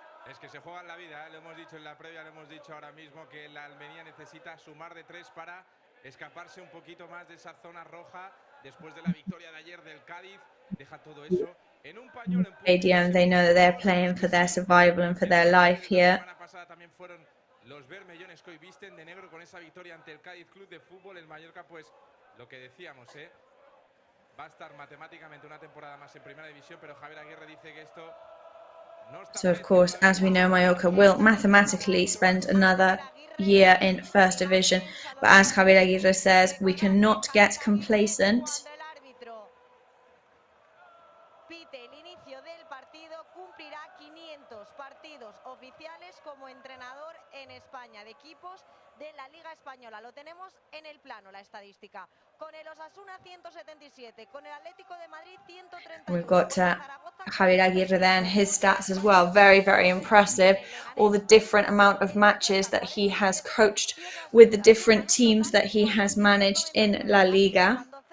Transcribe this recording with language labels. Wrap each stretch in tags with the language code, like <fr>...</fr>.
<es>Es que se juegan la vida, lo hemos dicho en la previa, lo hemos dicho ahora mismo que la Almería necesita sumar de 3 para escaparse un poquito más de esa zona roja después de la victoria de ayer del Cádiz. Deja todo eso en un pañuelo.</es> <en>Stadium, they know that they're playing for their survival and for their life here.</en> <es>La semana pasada también fueron los bermellones que hoy visten de negro con esa victoria ante el Cádiz Club de Fútbol. El Mallorca, pues lo que decíamos, va a estar matemáticamente una temporada más en primera división, pero Javier Aguirre dice que esto no está.</es> <en>So of course, as we know, Mallorca will mathematically spend another year in first division, but as Javier Aguirre says, we cannot get complacent.</en> <es>Pite el inicio del partido, cumplirá 500 partidos oficiales como entrenador en España de equipos de la Liga Española. Lo tenemos en el plano, la estadística. Con el Osasuna 177, con el Atlético de Madrid 130.</es> <en>We've got Javier Aguirre there and his stats as well. Very, very impressive. All the different amount of matches that he has coached with the different teams that he has managed in La Liga.</en>